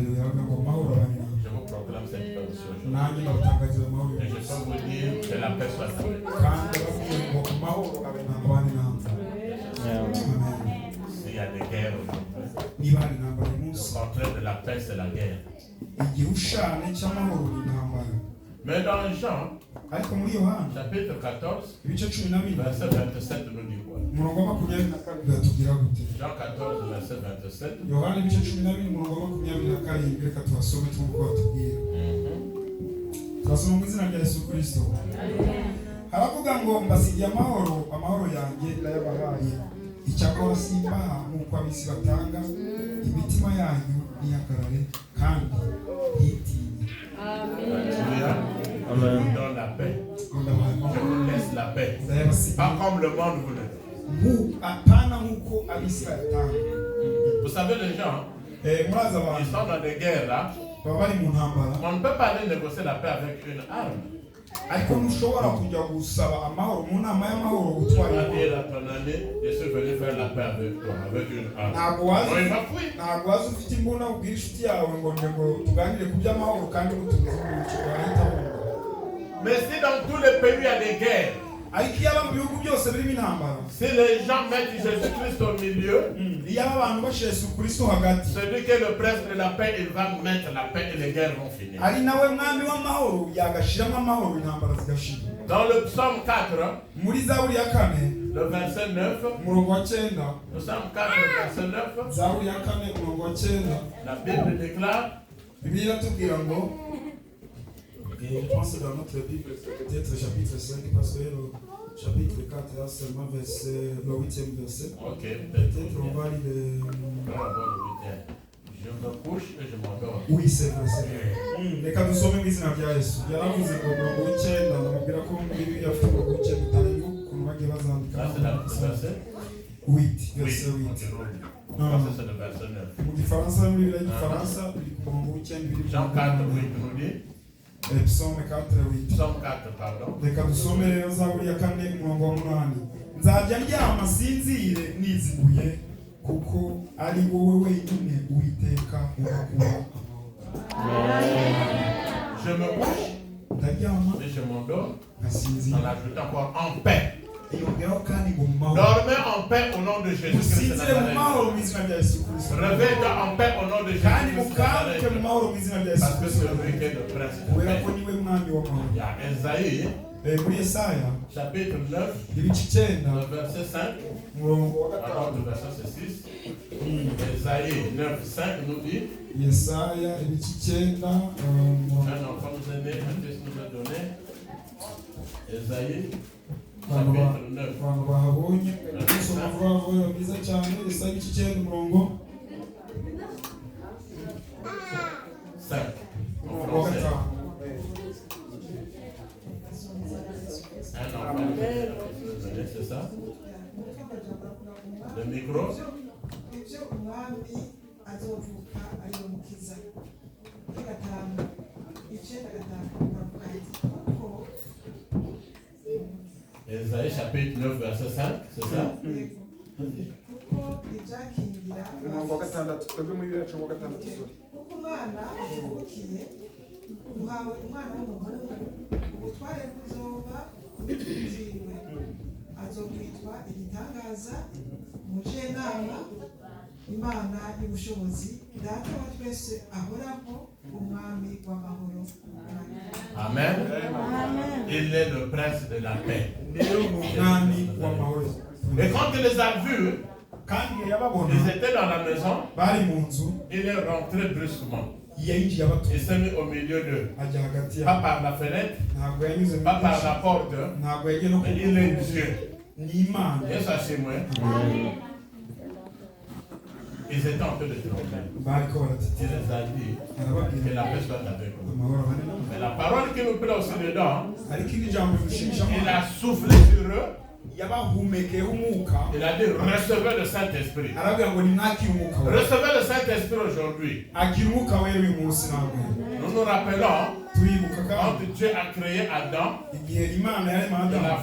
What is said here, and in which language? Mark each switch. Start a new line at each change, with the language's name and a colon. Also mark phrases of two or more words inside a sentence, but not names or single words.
French: Je vous proclame cette permission aujourd'hui. Et je peux vous dire que la paix soit avec vous. S'il y a des guerres aujourd'hui, contraire de la paix, c'est la guerre.
Kinyarwanda: igihushane cy'amahoro ni intambara.
French: Mais dans Jean,
Kinyarwanda: Ariko muri Yohana
French: chapitre 14,
Kinyarwanda: ibice 12
French: verset 27 nous dit quoi?
Kinyarwanda: umurongo wa 24 biratubwira gute?
French: Jean 14, verset 27.
Kinyarwanda: Yohana ibice 12 umurongo wa 27 reka tuhasome twuko batubwira. Turasoma mu izina rya Yesu Kristo. Haravuga ngo mbasigiye amahoro, amahoro yanjye ndayabahaye. Icyakora simbaha nk'uko ab'isi batanga, imitima yanyu niyakarare kandi ntitinye.
French: Amen. Dans la paix. Je vous laisse la paix. Pas comme le monde vous le donne. Vous savez, les gens, ils sont dans des guerres là. On ne peut pas aller négocier la paix avec une arme.
Kinyarwanda: Ariko ntushobora kujya gusaba amahoro mu nama y'amahoro
French: Tu
Kinyarwanda: gutwara
French: vas dire à ton ami, je suis venu faire la paix avec toi, avec une arme. Non, il va fuir.
Kinyarwanda: ntabwo waza ufite imbunda ubwira inshuti yawe ngo tuganire ku by'amahoro kandi mutumize mu cyiciro wahita wumva.
French: Mais si dans tous les pays il y a des guerres,
Kinyarwanda: ariko iyo aba mu bihugu byose birimo intambara,
French: si les gens mettent Jésus-Christ au milieu,
Kinyarwanda: iyo aba abantu bashyira Yesu Kristo hagati,
French: celui qui est le prince de la paix, il va mettre la paix et les guerres vont finir.
Kinyarwanda: ari nawe mwami w'amahoro yagashiramo amahoro intambara zigashira.
French: Dans le psaume 4,
Kinyarwanda: muri Zaburi ya 4
French: le verset 9,
Kinyarwanda: umurongo wa 9,
French: le psaume 4, verset 9,
Kinyarwanda: Zaburi ya 4 umurongo wa 9,
French: la Bible déclare,
Kinyarwanda: Bibiliya iratubwira ngo,
French: et je pense que dans notre Bible c'est peut-être chapitre 5 parce que le chapitre 4 là seulement verset, le 8e verset. ok, Peut-être on va lire le... je me couche et je m'endors. Oui, c'est vrai, c'est vrai.
Kinyarwanda: Reka dusome mu izina rya Yesu. Yaravuze ngo umurongo w'icyenda, ndamubwira ko muri Bibiliya afite umurongo w'icyenda utari ukuntu bagiye bazandika.
French: Là c'est le verset 8, verset 8. C'est le verset 9.
Kinyarwanda: Mu Gifaransa, muri Bibiliya y'Igifaransa, biri ku murongo w'icyenda biri
French: Jean 4, 8 nous dit, Psaume 4, 8. psaume 4, pardon.
Kinyarwanda: Reka dusome rero Zaburi ya 4 umurongo wa 8. Nzajya ndyama sinzire nizibuye kuko ari wowe wenyine Uwiteka urakura amahoro.
French: Je me couche
Kinyarwanda: Ndaryama
French: et je m'endors
Kinyarwanda: ngasinzira.
French: en ajoutant encore en paix.
Kinyarwanda: Yongeraho kandi ngo mu mahoro.
French: Dormez en paix au nom de Jésus-Christ.
Kinyarwanda: Musinzire mu mahoro mu izina rya Yesu Kristo.
French: Réveille-toi en paix au nom de
Kinyarwanda: Kandi
French: Jésus-Christ.
Kinyarwanda: mukanguke mu mahoro mu izina rya Yesu
French: Parce que
Kinyarwanda: Kristo.
French: c'est lui qui est le prince de
Kinyarwanda: Kubera
French: paix.
Kinyarwanda: ko niwe mwami w'amahoro.
French: Il y a Esaïe,
Kinyarwanda: Muri Yesaya
French: chapitre 9,
Kinyarwanda: ibice 9
French: le verset 5.
Kinyarwanda: umurongo wa Alors, 5.
French: le verset c'est 6. Esaïe 9, 5 nous dit,
Kinyarwanda: Yesaya ibice 9
French: un enfant nous est né, un fils nous est donné. Esaïe, chapitre 9.
Kinyarwanda: abantu bahabonye gusoma vuba vuba byiza cyane. Yesaya ibice 9 umurongo 5.
French: En
Kinyarwanda: wa
French: français. 5. Un enfant nous est donné, c'est ça? Le micro?
Kinyarwanda: ibyo umwami azovuka ari umukiza kuri 5 icyenda 5 baravuga ko
French: Esaïe chapitre 9 verset 5, c'est ça?
Kinyarwanda: kuko ibyakingira umurongo wa 6 twebwe muri bibiri na cumi na gatandatu. kuko umwana uvukiye uhawe umwana w'umuhungu ubutware buzoba bwiwe azokwitwa igitangaza umujenama imana y'ubushobozi data wa twese ahoraho umwami w'amahoro. Amen.
French: Il est le prince de la paix.
Kinyarwanda: Umwami w'amahoro.
French: Et quand il les a vus,
Kinyarwanda: Kandi yababona
French: ils étaient dans la maison,
Kinyarwanda: bari mu nzu,
French: il est rentré brusquement.
Kinyarwanda: yinjiye abatuye
French: Il s'est mis au milieu d'eux.
Kinyarwanda: ajya hagati
French: Pas
Kinyarwanda: yabo.
French: par la fenêtre,
Kinyarwanda: Ntabwo yanyuze mu
French: pas par
Kinyarwanda: idirishya,
French: la porte,
Kinyarwanda: ntabwo yagiye no
French: mais
Kinyarwanda: ku
French: il est Dieu.
Kinyarwanda: ni Imana.
French: Et ça c'est moi. Ils étaient en train de trembler.
Kinyarwanda: Bariko
French: Il
Kinyarwanda: baratitira
French: les a dit que
Kinyarwanda: arababwira
French: la paix soit avec vous.
Kinyarwanda: amahoro abane nabo.
French: Mais la parole qui nous plaît aussi dedans,
Kinyarwanda: Ariko iri jambo rishimisha
French: il
Kinyarwanda: amahoro.
French: a soufflé sur eux.
Kinyarwanda: Yabahumekeyeho umwuka,
French: Il a dit recevez le Saint-Esprit.
Kinyarwanda: arababwira ngo nimwakire umwuka we.
French: Recevez le Saint-Esprit aujourd'hui.
Kinyarwanda: Akira umwuka we uyu munsi ntabwo.
French: Nous nous rappelons,
Kinyarwanda: Turibuka
French: quand
Kinyarwanda: kandi
French: Dieu a créé Adam,
Kinyarwanda: igihe Imana yarema
French: il l'a